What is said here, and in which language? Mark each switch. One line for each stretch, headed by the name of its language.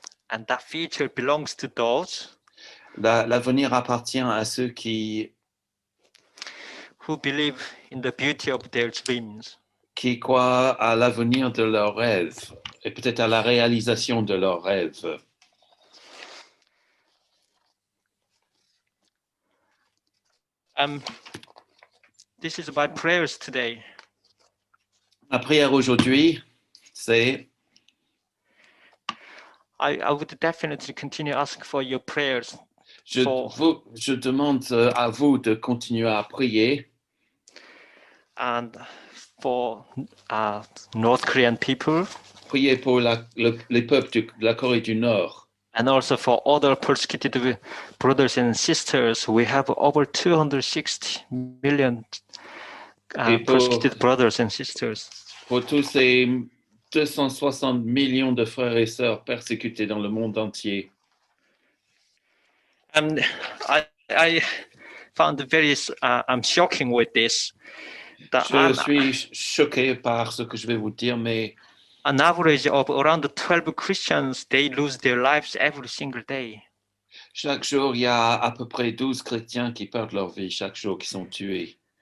English: and that future belongs to those
French: l'avenir appartient à ceux
English: who believe in the beauty of their dreams.
French: Qui croient à l'avenir de leurs rêves et peut-être à la réalisation de leurs rêves.
English: This is my prayers today.
French: Ma prière aujourd'hui, c'est
English: I would definitely continue asking for your prayers.
French: Je demande à vous de continuer à prier.
English: And for North Korean people.
French: Priez pour les peuples de la Corée du Nord.
English: And also for other persecuted brothers and sisters. We have over 260 million persecuted brothers and sisters.
French: Pour tous ces 260 millions de frères et sœurs persécutés dans le monde entier.
English: And I found it very shocking with this.
French: Je suis choqué par ce que je vais vous dire, mais
English: an average of around 12 Christians, they lose their lives every single day.
French: Chaque jour, il y a à peu près 12 chrétiens qui perdent leur vie chaque jour, qui sont tués.